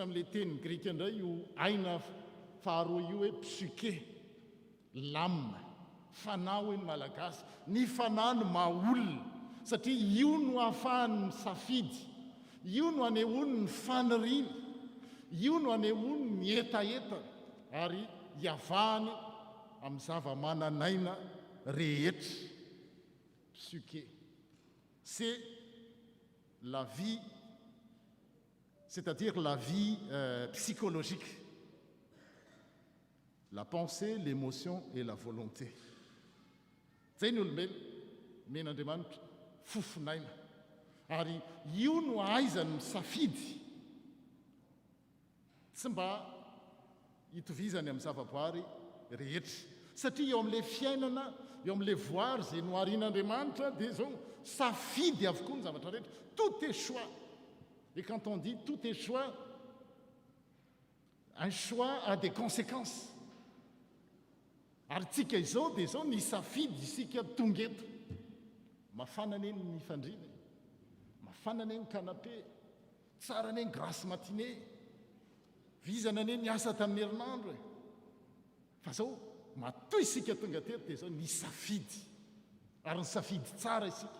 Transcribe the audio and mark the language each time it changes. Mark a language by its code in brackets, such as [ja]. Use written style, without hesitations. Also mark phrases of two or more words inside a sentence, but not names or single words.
[mg] amin'ilay teny grika indray io aina faharoa io hoe [fr] psyché l'âme [mg] fanahy hoe ny malagasy ny fanahy no mahaolona satria io no ahafahany misafidy io no anehoany ny faniriana io no anehoany ny etaeta ary hiavahany amin'ny zava-mananaina rehetra. [fr] Psyché, c'est la vie, c'est-à-dire la vie psychologique, la pensée, l'émotion et la volonté. [mg] Zay ny olombelona men'Andriamanitra fofinaina ary io no ahaizany misafidy tsy mba hitovizany amin'ny zavaboary rehetra satria eo amin'ilay fiainana eo amin'ilay voary izay noharian'Andriamanitra dia zao safidy avokoa ny zavatra rehetra [fr] tout est choix Et quand on dit tout est choix, un choix a des conséquences. [mg] Ary tsika izao dia izao ny safidy isika tonga eto. Mafana ane ny fandriana, mafana ane ny canapé, tsara ane ny [fr] grâce matinée, [mg] vizana ane ny asa tamin'ny herinandro. Fa zao matoy isika tonga teto dia izao ny safidy, ary ny safidy tsara isika.